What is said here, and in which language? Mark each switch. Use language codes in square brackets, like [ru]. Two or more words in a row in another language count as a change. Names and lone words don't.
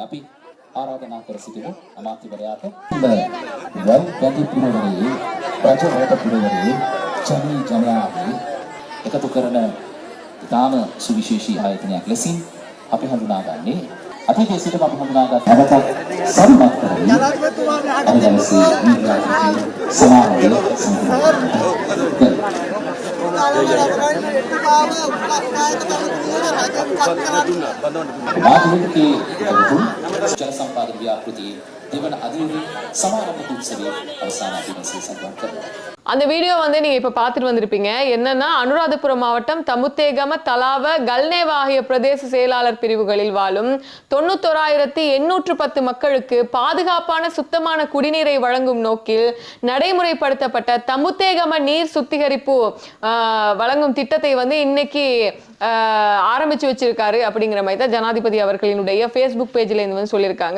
[si] අපි ආරාධනා කර සිටිමු අමාත්‍යවරයාට වැදි පුරවරයේ ප්‍රජාවට පුරවරයේ ජනී ජනයාගේ එකතු කරන ඉතාම සුවිශේෂී ආයතනයක් ලෙසින් අපි හඳුනාගන්නේ අතීතයේ සිටම අපි හඳුනාගත් නැවත සම්මත කරමින් අදවසේ සමාජයේ මාධ්‍යමිකයේ ජන සම්පාදක ව්‍යාපෘතියේ දෙවන අදියුරේ සමාරම්භ උත්සවයේ අවසාන දිනසේ සම්පන්න කරනවා. [ta] அந்த வீடியோ வந்து நீங்க இப்ப பார்த்துட்டு வந்திருப்பீங்க. என்னன்னா அனுராதபுரம் மாவட்டம் தமுத்தேகம தலாவ கல்னேவ ஆகிய பிரதேச செயலாளர் பிரிவுகளில் வாழும் 91,810 மக்களுக்கு பாதுகாப்பான சுத்தமான குடிநீரை வழங்கும் நோக்கில் நடைமுறைப்படுத்தப்பட்ட தமுத்தேகம நீர் சுத்திகரிப்பு வழங்கும் திட்டத்தை வந்து இன்னைக்கு ஆரம்பிச்சு வச்சிருக்காரு அப்படிங்கிற மாதிரி தான் ஜனாதிபதி அவர்களினுடைய Facebook பேஜ்ல இருந்து வந்து சொல்லியிருக்காங்க.